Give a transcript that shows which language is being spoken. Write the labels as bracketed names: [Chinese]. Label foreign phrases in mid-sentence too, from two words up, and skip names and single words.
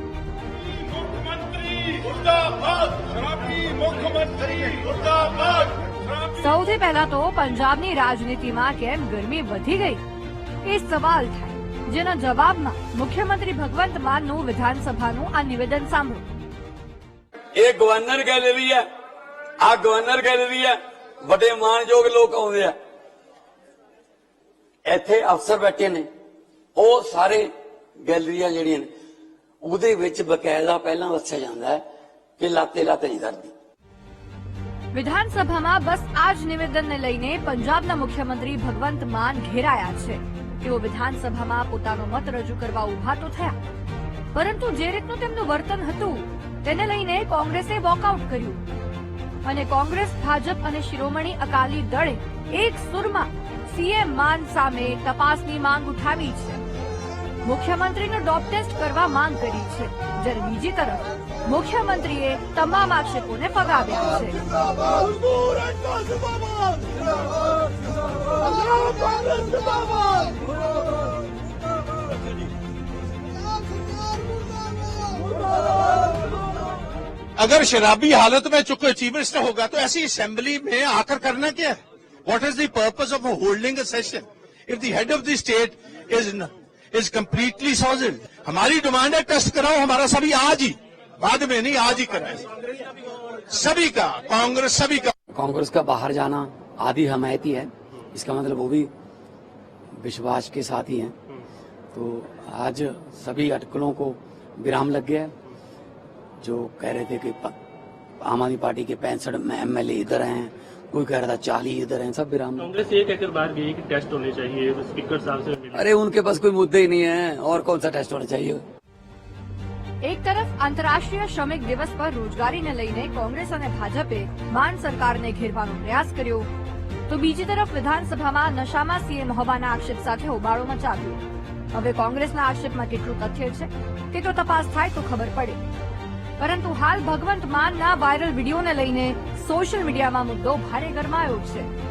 [Gujarati] સૌથી પહેલા તો પંજાબની રાજનીતિમાં કેમ ગરમી વધી ગઈ એ સવાલ થાય, જેના જવાબમાં મુખ્યમંત્રી ભગવંત માનનું વિધાનસભાનું આ નિવેદન સાંભળો। [Punjabi] ਇਹ ਗਵਰਨਰ ਗੈਲਰੀ ਹੈ, ਆ ਗਵਰਨਰ ਗੈਲਰੀ ਹੈ, ਵੱਡੇ ਮਾਨਯੋਗ ਲੋਕ ਆਉਂਦੇ ਆ, ਇੱਥੇ ਅਫਸਰ ਬੈਠੇ ਨੇ, ਉਹ ਸਾਰੇ ਗੈਲਰੀਆਂ ਜਿਹੜੀਆਂ ਨੇ ਉਹਦੇ ਵਿੱਚ ਬਕਾਇਦਾ ਪਹਿਲਾਂ ਦੱਸਿਆ ਜਾਂਦਾ ਹੈ ਕਿ લાતે લાતે ਨਹੀਂ ધરતી। [Gujarati] વિધાનસભામાં બસ આ જ નિવેદનને લઈને પંજાબના મુખ્યમંત્રી ભગવંત માન ઘેરાયા છે। તેઓ વિધાનસભામાં પોતાનો મત રજૂ કરવા ઉભા તો થયા, પરંતુ જે રીતનું તેમનું વર્તન હતું તેને લઈને કોંગ્રેસે વોકઆઉટ કર્યું અને કોંગ્રેસ, ભાજપ અને શિરોમણી અકાલી દળે એક સુરમાં સીએમ માન સામે તપાસની માંગ ઉઠાવી છે। મુખ્યમંત્રીનો ડોપ ટેસ્ટ કરવા માંગ કરી છે, જ્યારે બીજી તરફ મુખ્યમંત્રીએ તમામ આક્ષેપોને ફગાવ્યા છે। [Hindi] अगर शराबी हालत में चूंकि चीफ मिनिस्टर होगा तो ऐसी असेंबली में आकर करना क्या है? [English] What is the purpose of holding a session if the head of the state is completely solid? [Hindi] हमारी डिमांड है टेस्ट कराओ हमारा सभी आज ही, बाद में नहीं, आज ही कराए सभी का, कांग्रेस सभी का। कांग्रेस का बाहर जाना आधी हमायती है, इसका मतलब वो भी विश्वास के साथ ही हैं। तो आज सभी अटकलों को विराम लग गया। जो कह रहे थे कि आम आदमी पार्टी के 65 एमएलए इधर हैं, कोई कह रहा था 40 इधर हैं, सब विराम। कांग्रेस ये कहकर बाहर गई कि टेस्ट होने चाहिए, स्पीकर साहब से मिले। अरे उनके पास कोई मुद्दे ही नहीं है, और कौन सा टेस्ट होना चाहिए? [Gujarati] એક તરફ આંતરરાષ્ટ્રીય શ્રમિક દિવસ પર રોજગારીને લઈને કોંગ્રેસ અને ભાજપે માન સરકારને ઘેરવાનો પ્રયાસ કર્યો, તો બીજી તરફ વિધાનસભામાં નશામાં સીએમ હોવાના આક્ષેપ સાથે હોબાળો મચાવ્યો। હવે કોંગ્રેસના આક્ષેપમાં કેટલું તથ્ય છે તે તો તપાસ થાય તો ખબર પડે, પરંતુ હાલ ભગવંત માનના વાયરલ વિડીયોને લઈને સોશિયલ મીડિયામાં મુદ્દો ભારે ગરમાયો છે।